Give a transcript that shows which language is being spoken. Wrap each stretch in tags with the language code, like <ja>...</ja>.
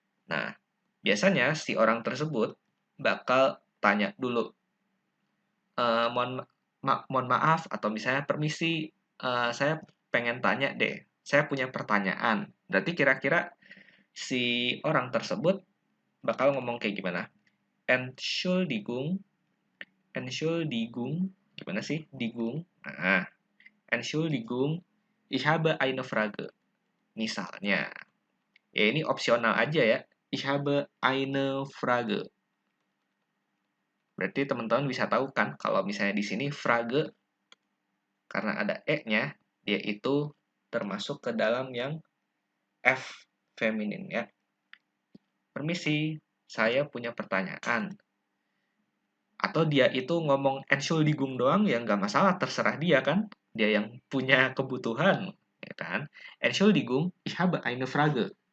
<id>Nah, biasanya si orang tersebut bakal tanya dulu, mohon maaf atau misalnya permisi, saya pengen tanya deh, saya punya pertanyaan. Berarti kira-kira si orang tersebut bakal ngomong kayak gimana?</id> <de>Entschuldigung, Entschuldigung,</de> <id>gimana sih? Digung.</id> <de>Nah, Entschuldigung, ich habe eine Frage.</de> <id>Misalnya, ya ini opsional aja ya.</id> <de>Ich habe eine Frage.</de> <id>Berarti teman-teman bisa tahu kan kalau misalnya di sini Frage karena ada e-nya, dia itu termasuk ke dalam yang F feminin ya. Permisi, saya punya pertanyaan. Atau dia itu ngomong Entschuldigung doang ya nggak masalah, terserah dia kan. Dia yang punya kebutuhan, ya kan.</id> <de>Entschuldigung, ich habe eine Frage.</de>